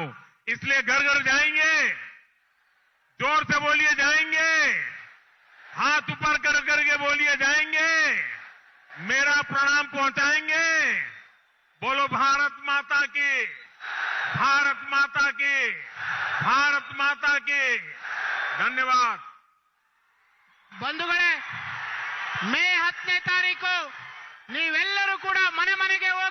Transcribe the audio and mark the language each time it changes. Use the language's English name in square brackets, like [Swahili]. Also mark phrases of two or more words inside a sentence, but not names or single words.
[Hindi] इसलिए घर घर जाएंगे, जोर से बोलिए जाएंगे, हाथ ऊपर कर करके बोलिए जाएंगे, मेरा प्रणाम पहुंचाएंगे. बोलो भारत माता की, भारत माता की, भारत माता की. धन्यवाद. [Kannada] ಬಂಧುಗಳೇ, ಮೇ 10ನೇ ತಾರೀಕು ನೀವೆಲ್ಲರೂ ಕೂಡ ಮನೆ ಮನೆಗೆ